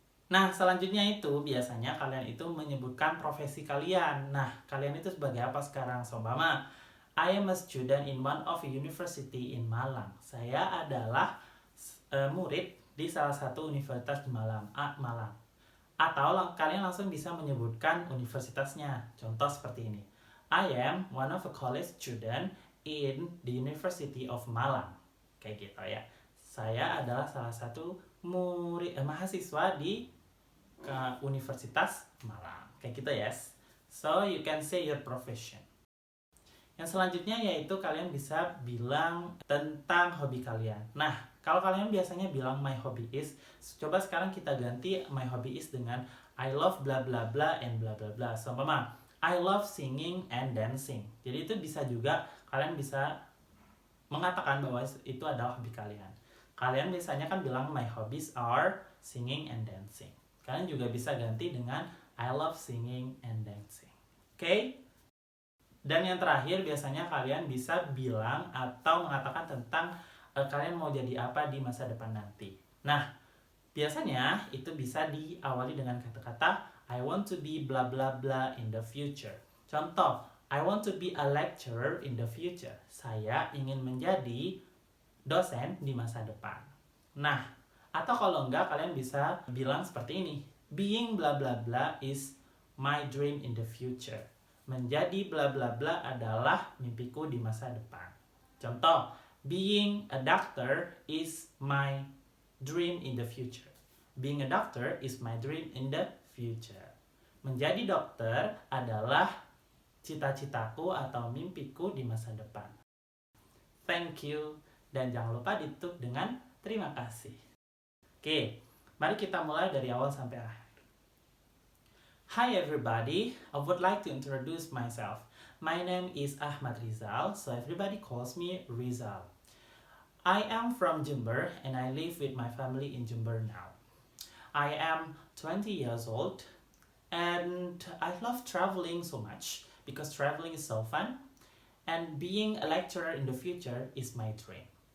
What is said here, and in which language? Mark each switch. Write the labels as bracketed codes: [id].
[id] Nah, selanjutnya itu biasanya kalian itu menyebutkan profesi kalian. Nah, kalian itu sebagai apa sekarang? Seumpama, [en] I am a student in one of a university in Malang. [id] Saya adalah murid di salah satu universitas di Malang. Atau kalian langsung bisa menyebutkan universitasnya. Contoh seperti ini. [en] I am one of a college student in the University of Malang. [id] Kayak gitu ya. Saya adalah salah satu mahasiswa di Universitas Malang. Kayak gitu ya. [en] So you can say your profession. [id] Yang selanjutnya yaitu kalian bisa bilang tentang hobi kalian. Nah, kalau kalian biasanya bilang [en] my hobby is, [id] coba sekarang kita ganti [en] my hobby is [id] dengan [en] I love bla bla bla and bla bla bla. [id] Seumpama [en] I love singing and dancing. [id] Jadi itu bisa juga kalian bisa mengatakan bahwa itu adalah hobi kalian. Kalian biasanya kan bilang [en] my hobbies are singing and dancing. [id] Kalian juga bisa ganti dengan [en] I love singing and dancing. [id] Oke? Dan yang terakhir biasanya kalian bisa bilang atau mengatakan tentang kalian mau jadi apa di masa depan nanti. Nah, biasanya itu bisa diawali dengan kata-kata [en] I want to be bla bla bla in the future. [id] Contoh, [en] I want to be a lecturer in the future. [id] Saya ingin menjadi dosen di masa depan. Nah, atau kalau enggak kalian bisa bilang seperti ini. [en] Being bla bla bla is my dream in the future. [id] Menjadi bla bla bla adalah mimpiku di masa depan. Contoh, [en] being a doctor is my dream in the future. Being a doctor is my dream in the future. [id] Menjadi dokter adalah cita-citaku atau mimpiku di masa depan. [en] Thank you, [id] dan jangan lupa ditutup dengan terima kasih. Oke, mari kita mulai dari awal sampai akhir. [en] Hi everybody, I would like to introduce myself. My name is Ahmad Rizal, so everybody calls me Rizal. I am from Jember and I live with my family in Jember now. I am 20 years old and I love traveling so much because traveling is so fun and being a lecturer in the future is my dream.